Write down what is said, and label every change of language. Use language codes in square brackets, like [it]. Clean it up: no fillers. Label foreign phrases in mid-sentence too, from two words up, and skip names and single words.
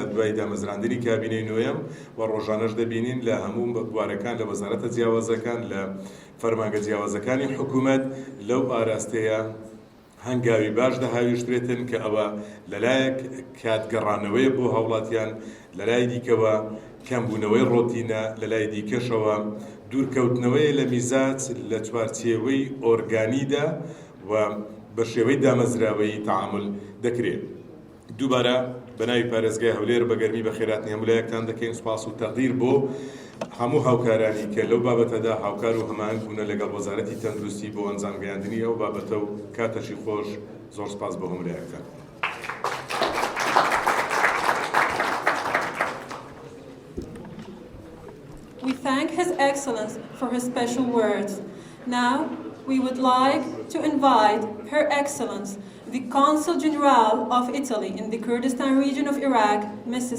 [ckb] دوای دامەزراندنی کابینەی نوێم و ڕۆژانەش دەبینین لە هەموو بوارەکان لە وەزارەتە جیاوازەکان لە فەرمانگە جیاوازەکانی حکوومەت لەو ئاراستەیە هەنگاوی باش دەهاویشترێتن کە ئەوە لەلایەک کاتگەڕانەوەی بۆ هاوڵاتیان لە لای دیکەوە کەمبوونەوەی ڕۆتینە لە لای دیکەشەوە دوورکەوتنەوەی لە میزاج لە چوارچێوەی ئۆرگانیدا و بە شێوەی دامەزراوەی تەعامل دەکرێت. دووبارە بەناوی پارێزگای هەولێر بە گەرمی بە خێراتنی هەموو لایەکتان دەکەین سوپاس و تەقدیر بۆ هەموو هاوکارانی کە لەو بابەتەدا هاوکار و هەماهەنگ بوونە لەگەڵ وەزارەتی تەندروستی بۆ ئەنجامگەیاندنی ئەو بابەتە و کاتەشی خۆش. زۆر سوپاس بۆ هەموو لایەکتان. [en] We thank His Excellence for his special words. Now, we would like to invite Her Excellence, the Consul General of Italy in the Kurdistan region of Iraq, Mrs.